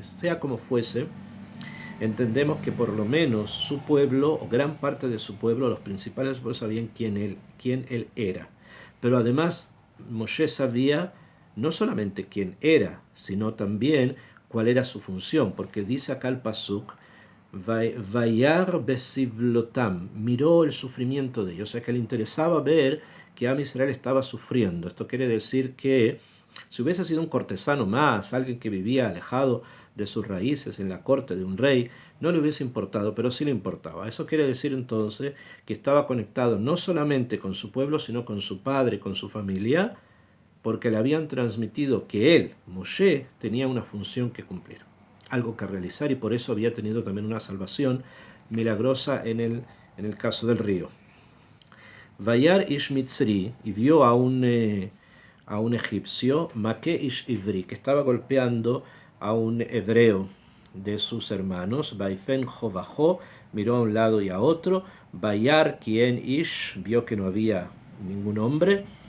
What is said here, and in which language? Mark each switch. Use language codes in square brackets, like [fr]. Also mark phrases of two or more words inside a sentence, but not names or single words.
[es] Sea como fuese, entendemos que por lo menos su pueblo, o gran parte de su pueblo, los principales pueblos sabían quién él era. Pero además, Moshe sabía no solamente quién era, sino también cuál era su función, porque dice acá el pasuk, [he] וירא בסבלתם, [es] miró el sufrimiento de ellos, o sea que le interesaba ver que [he] עם ישראל [es] estaba sufriendo. Esto quiere decir que si hubiese sido un cortesano más, alguien que vivía alejado de sus raíces en la corte de un rey, no le hubiese importado, pero sí le importaba. Eso quiere decir entonces que estaba conectado no solamente con su pueblo, sino con su padre, con su familia, porque le habían transmitido que él, Moshe, tenía una función que cumplir, algo que realizar, y por eso había tenido también una salvación milagrosa en el caso del río. [he] וירא איש מצרי, [es] y vio a un egipcio, [he] מכה איש עברי, [es] que estaba golpeando a un hebreo de sus hermanos. [he] ויפן כה וכה, [es] miró a un lado y a otro. [he] וירא כי אין איש, [es] vio que no había ningún hombre.